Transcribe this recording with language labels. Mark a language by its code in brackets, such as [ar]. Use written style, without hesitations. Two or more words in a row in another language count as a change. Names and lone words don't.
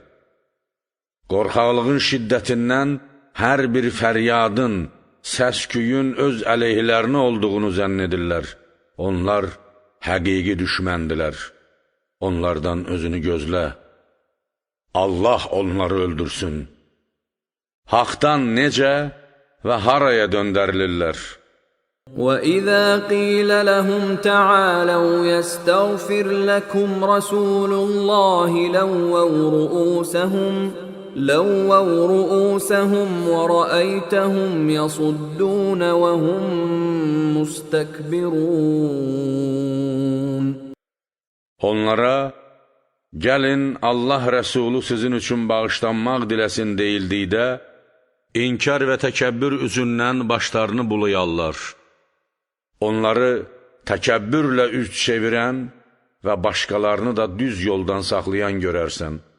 [az] Qorxaqlığın şiddətindən hər bir fəryadın, səs-küyün öz əleyhlərinə olduğunu zənn edirlər. Onlar həqiqi düşməndilər. Onlardan özünü gözlə. Allah onları öldürsün. Haqdan necə və haraya döndərilirlər? [ar] وَإِذَا قِيلَ لَهُمْ تَعَالَوْا يَسْتَغْفِرْ لَكُمْ رَسُولُ اللَّهِ لَوَّوْا رُؤُوسَهُمْ وَرَأَيْتَهُمْ يَصُدُّونَ وَهُمْ مُسْتَكْبِرُونَ. [az] Onlara, gəlin Allah Rəsulu sizin üçün bağışlanmaq diləsin deyildikdə, inkar və təkəbbür üzündən başlarını bulayarlar. Onları təkəbbürlə üz çevirən və başqalarını da düz yoldan saxlayan görərsən.